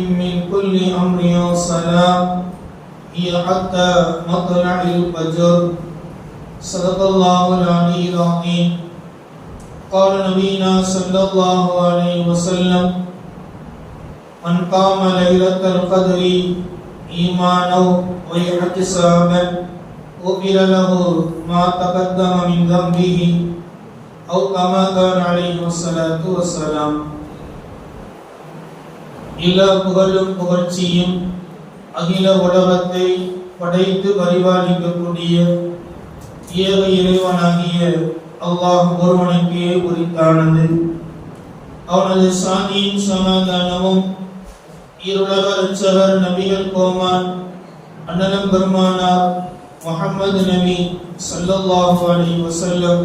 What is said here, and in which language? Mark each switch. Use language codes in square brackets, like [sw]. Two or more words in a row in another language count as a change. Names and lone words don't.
[ar] من كل أمر سلام هي حتى مطلع الفجر صدق الله العلي العظيم قال نبينا صلى الله عليه وسلم من قام ليلة القدر إيمانا واحتسابا غفر له ما تقدم من ذنبه أو كما قال عليه الصلاة والسلام. [ta] எல்லா புகழும் புகழ்ச்சியும் அகில உலகத்தை படைத்து பரிபாலிக்கக்கூடிய ஏக இறைவனாகிய அல்லாஹ் ஒருவனுக்கே உரித்தானது. அவனது சாந்தியும் சமாதானமும் இருளக இரட்சகர் நபிகள் கோமான் அண்ணலம் பெருமானார் முஹம்மது நபி [ar] صلى الله عليه وسلم